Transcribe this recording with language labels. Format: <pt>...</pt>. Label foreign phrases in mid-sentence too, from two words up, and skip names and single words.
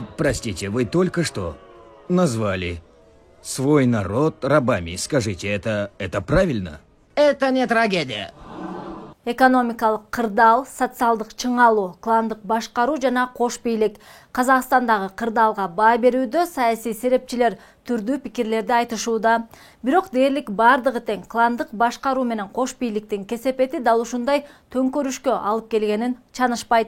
<ru>Простите, вы только что назвали свой народ рабами. Скажите, это правильно? Это не трагедия.</ru> <ky>Экономикалык кырдаал, социалдык чыңалуу, кландык башкаруу жана кош бийлик. Казакстандагы кырдаалга баа берүүдө саясий серепчилер түрдүү пикирлерди айтышууда. Бирок дээрлик бардыгы тең кландык башкаруу менен кош бийликтин кесепети дал ушундай төңкөрүшкө алып келгенин чанышпайт.</ky>